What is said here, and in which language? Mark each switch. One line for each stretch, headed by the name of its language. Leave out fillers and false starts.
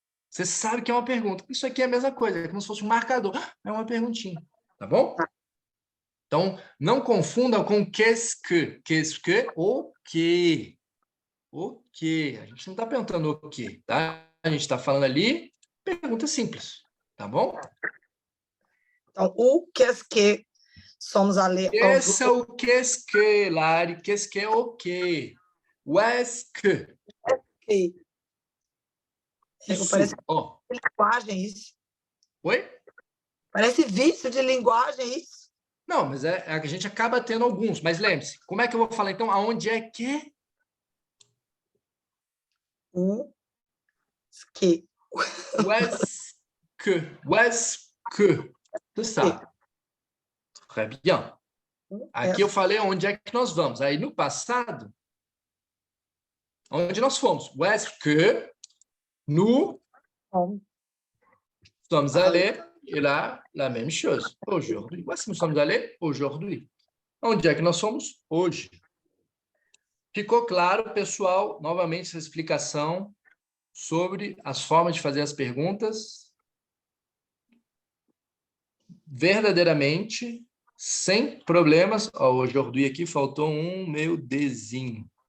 Portuguese: Você sabe que é uma pergunta. Isso aqui é a mesma coisa, é como se fosse um marcador. É uma perguntinha, tá bom? Então, não confundam com qu'est-ce que. Qu'est-ce que, o quê? O quê? A gente não está perguntando o quê, tá? A gente está falando ali, pergunta simples, tá bom?
French: Então, où qu'est-ce que sommes allés
Portuguese: Esse é o qu'est-ce que, Lari. Qu'est-ce que é o quê?
French: O est-ce que. aujourd'hui?
Portuguese: Isso. Parece Ó. linguagem isso. Oi? Parece vício de linguagem isso. Não, mas é que a gente acaba tendo alguns. Mas lembre-se, como é que eu vou falar, então, aonde é que?
French: Où que. O est-ce que. O est-ce que. C'est ça. Très bien.
Portuguese: Aqui eu falei onde é que nós vamos. Aí, no passado, onde nós fomos?
French: O est-ce que nous sommes allés, et là, la même chose, aujourd'hui. Où est-ce que nous sommes allés? Aujourd'hui.
Portuguese: Onde é que nós somos? Hoje. Ficou claro, pessoal, novamente essa explicação sobre as formas de fazer as perguntas verdadeiramente, sem problemas. Ó, aujourd'hui aqui faltou um meu desenho.